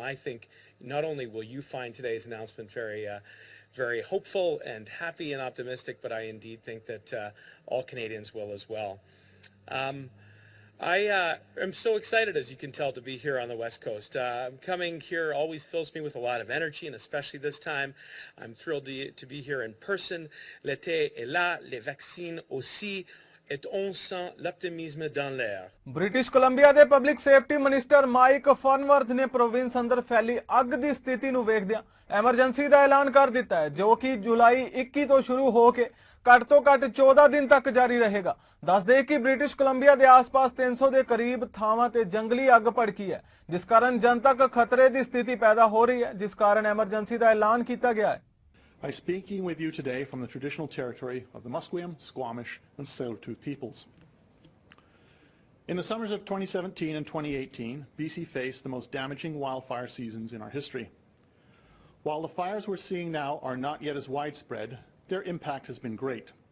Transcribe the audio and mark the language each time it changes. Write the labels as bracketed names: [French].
[English] I think not only will you find today's announcement very hopeful and happy and optimistic, but I indeed think that all Canadians will as well. I am so excited, as you can tell, to be here on the West Coast. Coming here always fills me with a lot of energy, and especially this time, I'm thrilled to be here in person. [French] L'été est là, les vaccins aussi, et on sent l'optimisme dans l'air. [Punjabi] British Columbia ਦੇ public safety minister mic ਫਰਨਵਰਥ ਨੇ province ਅੰਦਰ ਫੈਲੀ ਅੱਗ ਦੀ ਸਥਿਤੀ ਨੂੰ ਵੇਖਦਿਆਂ emergency ਦਾ ਐਲਾਨ ਕਰ ਦਿੱਤਾ ਹੈ, ਜੋ ਕਿ ਜੁਲਾਈ 21 ਤੋਂ ਸ਼ੁਰੂ ਹੋ ਕੇ ਘੱਟ ਤੋਂ ਘੱਟ 14 ਦਿਨ ਤੱਕ ਜਾਰੀ ਰਹੇਗਾ। ਦੱਸ ਦੇ ਕਿ ਬ੍ਰਿਟਿਸ਼ ਕੋਲੰਬੀਆ ਦੇ ਆਸ-ਪਾਸ 300 ਦੇ ਕਰੀਬ ਥਾਵਾਂ ਤੇ ਜੰਗਲੀ ਅੱਗ ਭੜਕੀ ਹੈ, ਜਿਸ ਕਾਰਨ ਜਨਤਕ ਖਤਰੇ ਦੀ ਸਥਿਤੀ ਪੈਦਾ ਹੋ ਰਹੀ ਹੈ, ਜਿਸ ਕਾਰਨ ਐਮਰਜੈਂਸੀ ਦਾ ਐਲਾਨ ਕੀਤਾ ਗਿਆ ਹੈ। [English] I'm speaking with you today from the traditional territory of the Musqueam, Squamish and Tsleil-Waututh peoples. In the summers of 2017 and 2018, BC faced the most damaging wildfire seasons in our history. While the fires we're seeing now are not yet as widespread, their impact has been great.